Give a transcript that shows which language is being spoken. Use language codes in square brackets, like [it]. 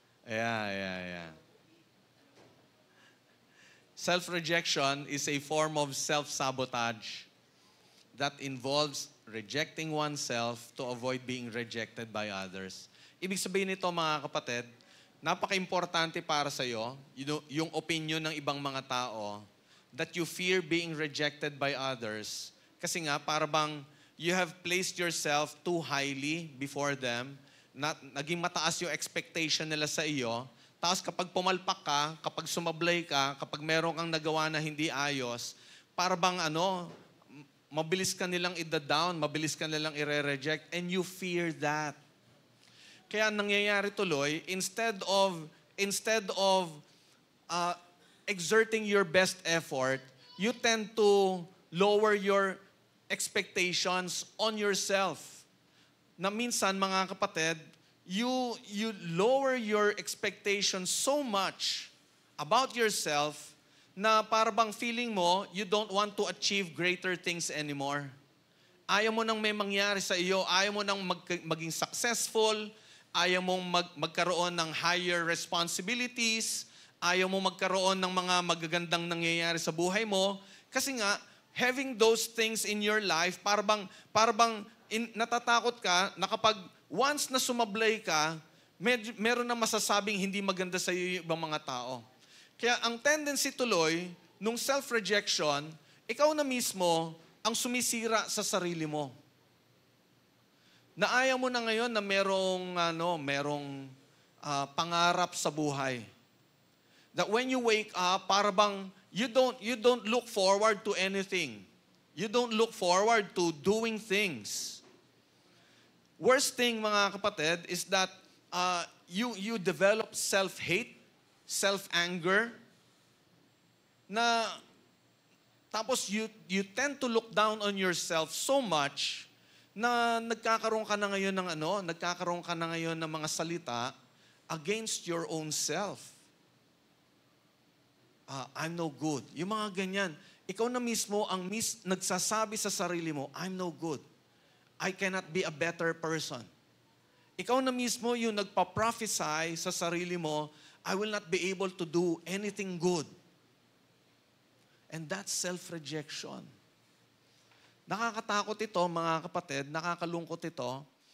[en] Yeah. Self-rejection is a form of self-sabotage that involves rejecting oneself to avoid being rejected by others. [tl] Ibig sabihin nito, mga kapatid, napaka-importante para sa iyo, yung opinion ng ibang mga tao, [en] that you fear being rejected by others. [tl] Kasi nga, para bang [en] you have placed yourself too highly before them, [tl] naging mataas yung expectation nila sa iyo, tapos kapag pumalpak ka, kapag sumablay ka, kapag meron kang nagawa na hindi ayos, para bang mabilis ka nilang i-down, mabilis ka nilang i-reject, [en] and you fear that. [tl] Kaya nangyayari tuloy, [en] instead of exerting your best effort, you tend to lower your expectations on yourself. [tl] Na minsan, mga kapatid, [en] you lower your expectations so much about yourself [tl] na para bang feeling mo, [en] you don't want to achieve greater things anymore. [tl] Ayaw mo nang may mangyari sa iyo, ayaw mo nang maging successful, ayaw mong magkaroon ng [en] higher responsibilities, [tl] ayaw mo magkaroon ng mga magagandang nangyayari sa buhay mo. Kasi nga, [en] having those things in your life, [tl] para bang natatakot ka na kapag once na sumablay ka, meron na masasabing hindi maganda sa iyo yung ibang mga tao. Kaya ang tendency tuloy, nung self-rejection, ikaw na mismo ang sumisira sa sarili mo. Na ayaw mo na ngayon na merong pangarap sa buhay. [en] That when you wake up, [tl] para bang [en] you don't look forward to anything. You don't look forward to doing things. Worst thing, [tl] mga kapatid, [en] is that you develop self-hate, self-anger, na tapos you tend to look down on yourself so much [tl] na nagkakaroon ka na ngayon ng mga salita [en] against your own self. I'm no good. [tl] Yung mga ganyan. Ikaw na mismo ang nagsasabi sa sarili mo, [en] I'm no good. I cannot be a better person. [tl] Ikaw na mismo yung nagpa-prophesy sa sarili mo, [en] I will not be able to do anything good. And that's self-rejection. [tl] Nakakatakot ito, mga kapatid, nakakalungkot ito.